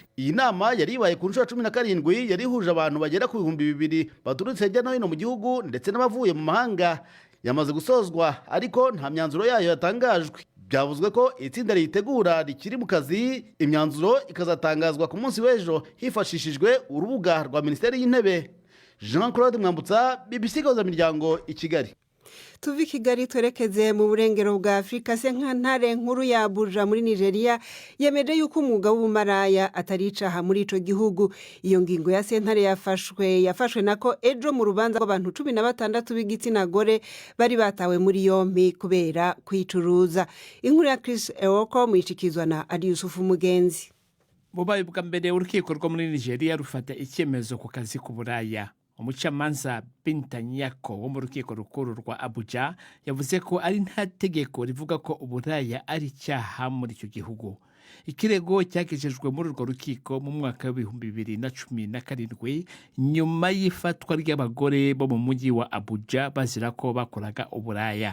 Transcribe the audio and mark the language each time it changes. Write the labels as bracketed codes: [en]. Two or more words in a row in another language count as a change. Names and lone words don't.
[rw] Iyi nama yari ibaye ku nshuro 17 yari ihuje abantu bagera ku 2,000 baturutse hirya no hino mu gihugu ndetse n'abavuye mu mahanga. Yamaze gusozwa ariko nta myanzuro yayo yatangajwe. Byavuzwe ko itsinda riyitegura rikiri mu kazi, imyanzuro ikazatangazwa ku munsi w'ejo hifashishijwe urubuga rwa Minisiteri y'Intebe. Jean Claude Mwambutsa, BBC Gahuza Miryango i Kigali. [rn] Tuvi Kigali twerekeze mu burengero bwa Afrika. Sentare nkuru ya Abuja muri Nigeria yemeje yuko umwuga w'ubumaraya atari icaha muri ico gihugu. Iyo ngingo ya sentare yafashwe nako ejo mu rubanza rw'abantu 16 b'igitsina gore bari batawe muri yompi kubera kwicuruza. Inkuru ya Chris Ewoko mwishikizwa na Adi Yusufu Mugenzi. [rw] Bubaye bwa mbere urukiko rwo muri Nigeria rufata icyemezo ku kazi k'uburaya. Umucamanza Binta Nyako wo mu rukiko rukuru rwa Abuja yavuze ko ari nta tegeko rivuga ko uburaya ari icyaha muri icyo gihugu. Ikirego cyakejejwe muri urwo rukiko mu mwaka wa 2017 nyuma y'ifatwa ry'abagore bo mu mujyi wa Abuja bazira ko bakoraga uburaya.